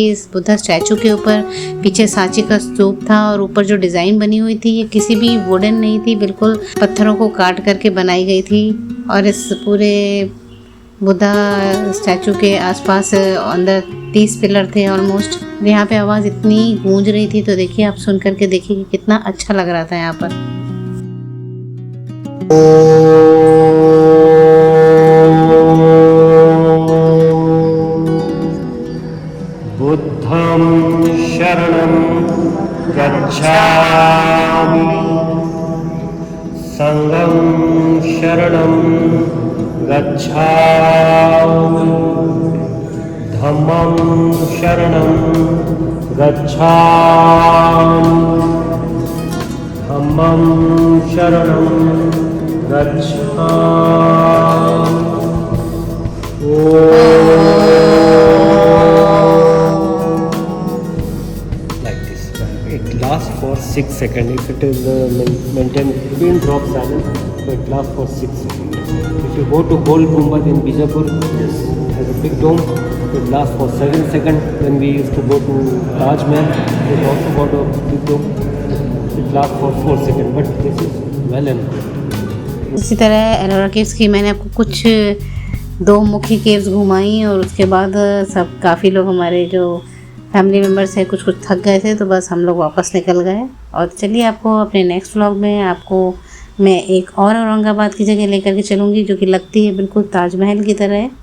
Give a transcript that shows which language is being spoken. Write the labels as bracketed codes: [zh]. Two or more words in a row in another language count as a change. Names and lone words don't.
[hi] इस [en] Buddha statue [hi] के ऊपर पीछे सांची का स्तूप था, और ऊपर जो डिज़ाइन बनी हुई थी ये किसी भी वुडन नहीं थी, बिल्कुल पत्थरों को काट करके बनाई गई थी। और इस पूरे [en] Buddha statue [hi] के आसपास अंदर 30 पिलर थे ऑलमोस्ट। यहाँ पे आवाज़ इतनी गूंज रही थी, तो देखिए आप सुन करके देखिए कि कितना अच्छा लग रहा था यहाँ पर। [pi] बुद्धं शरणं गच्छामि, संघं शरणं गच्छामि धम्मं शरणं गच्छामि धम्मं शरणं गच्छामि [en] like this. It lasts for 6 seconds. If it is maintained, it will drop silence, so it lasts for 6 seconds. If you go to Gol Gumbad in Bijapur, it has a big dome. It lasts for 7 seconds. When we used to go to Taj Mahal, it also got a big dome. It lasts for 4 seconds, but this is well and good. [hi] इसी तरह एलोरा केव्स की मैंने आपको कुछ 2 मुख्य केव्स घुमाई और उसके बाद सब काफ़ी लोग हमारे जो [en] family members [hi] हैं कुछ थक गए थे, तो बस हम लोग वापस निकल गए। और चलिए आपको अपने [en] next vlog [hi] में आपको मैं एक और औरंगाबाद की जगह लेकर के चलूँगी जो कि लगती है बिल्कुल ताजमहल की तरह है।